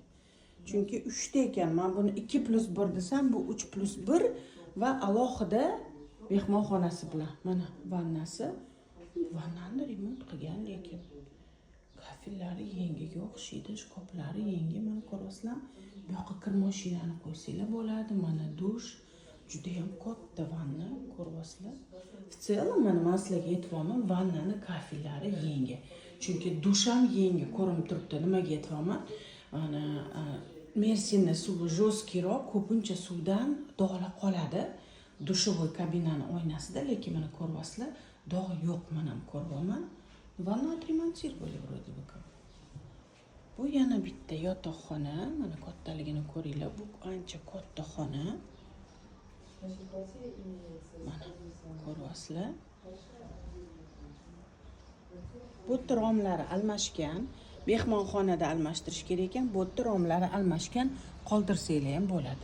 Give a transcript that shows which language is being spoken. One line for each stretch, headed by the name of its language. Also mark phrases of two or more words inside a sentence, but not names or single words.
Uzbek: Chunki 3 ta ekan, men buni 2+1 desam, bu 3+1 va alohida mehmonxonasi bilan. Mana vannasi. Vannani remont qilgan, lekin kafellari yengiga o'xshaydi, shkoflari yengi. Mana ko'rasizlar, bu yoqqa kir mashinani qo'ysanglar bo'ladi. Mana dush, juda ham katta vanna, ko'ryapsizlar.
Russian: В целом,
Uzbek: mana men sizlarga aytibman, vannani kafellari yengi. Chunki dush ham yengi ko'rinib turibdi. Nimaga aytibman? Mana Mersinning suvi jo'skiyroq, ko'pincha suvdan dog'lar qoladi. Dushovoy kabinani oynasida, lekin mana ko'ryapsizlar, dog' yo'q, mana ko'ryapman.
Russian: Vanna отремонтировали вроде бы как.
Uzbek: Bu yana bitta yotoqxona, mana kattaligini ko'ringlar. Bu ancha katta xona. Mana ko'ryapsizlar. Bu romlari almashgan. Mehmonxonada almashtirish kerak ekan. Bu romlari almashgan, qoldirsanglar ham bo'ladi.